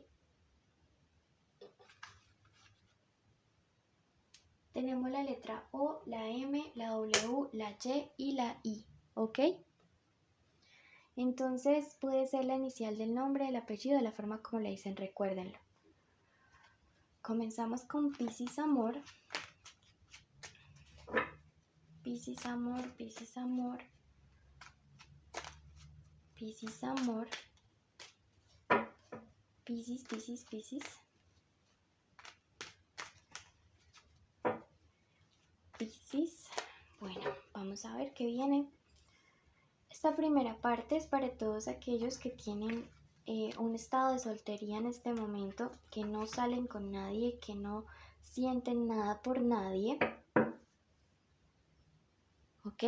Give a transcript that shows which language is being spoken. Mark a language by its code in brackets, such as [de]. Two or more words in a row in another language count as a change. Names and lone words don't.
[es] Tenemos la letra O, la M, la W, la Y y la I, ¿ok? Entonces puede ser la inicial del nombre, el apellido, de la forma como le dicen, recuérdenlo. Comenzamos con Piscis Amor. Piscis Amor, Piscis Amor, Piscis Amor, Piscis, Piscis, Piscis, Piscis. Bueno, vamos a ver qué viene. Esta primera parte es para todos aquellos que tienen un estado de soltería en este momento, que no salen con nadie, que no sienten nada por nadie. ¿Ok?